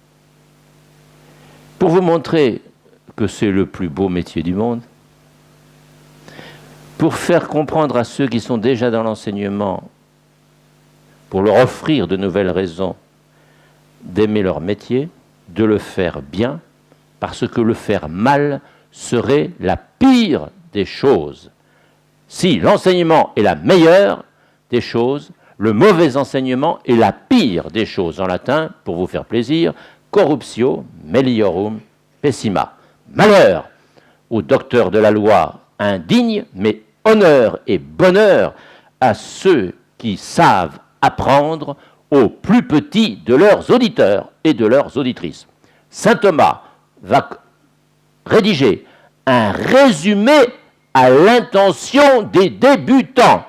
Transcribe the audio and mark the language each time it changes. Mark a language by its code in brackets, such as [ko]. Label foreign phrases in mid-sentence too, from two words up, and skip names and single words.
[fr] pour vous montrer que c'est le plus beau métier du monde, pour faire comprendre à ceux qui sont déjà dans l'enseignement, pour leur offrir de nouvelles raisons d'aimer leur métier, de le faire bien, parce que le faire mal serait la pire des choses. Si l'enseignement est la meilleure des choses, le mauvais enseignement est la pire des choses. En latin, pour vous faire plaisir, [la] corruptio meliorum pessima. [fr] Malheur aux docteurs de la loi indignes, mais honneur et bonheur à ceux qui savent apprendre aux plus petits de leurs auditeurs et de leurs auditrices. Saint Thomas va rédiger un résumé à l'intention des débutants.